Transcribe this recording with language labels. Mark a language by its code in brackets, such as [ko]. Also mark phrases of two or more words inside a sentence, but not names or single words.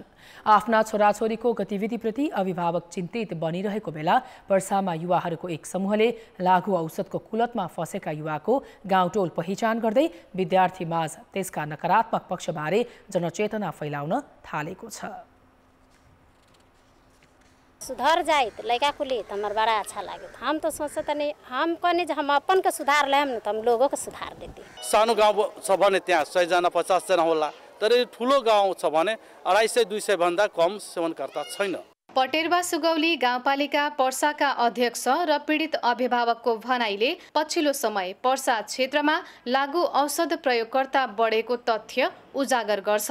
[ne] आफ्ना छोराछोरीको गतिविधिप्रति अभिभावक चिन्तित बनिरहेको बेला पर्सामा युवाहरूको एक समूहले लागु औषधको कुलतमा फसेका युवाको गाउँटोल पहिचान गर्दै विद्यार्थीमाझ त्यसका नकारात्मक पक्षबारे जनचेतना फैलाउन थालेको छ। [bho] सुधर जाए तो लड़का को लिए तो हमारा बड़ा अच्छा लगे। हम तो सोचते नहीं, हम कहने हम अपन के सुधार लेम न तो हम लोगों को सुधार देते। [ne] सानो गाउँ छ भने त्यहाँ 100 जना 50 जना होला, तर ठुलो गाउँ छ भने 250-200 भन्दा कम सेवनकर्ता छैन। पटेरवा सुगौली गाउँपालिका पर्साका अध्यक्ष र पीडित अभिभावकको भनाइले पछिल्लो समय पर्सा क्षेत्रमा लागु औषध प्रयोगकर्ता बढेको तथ्य उजागर गर्छ।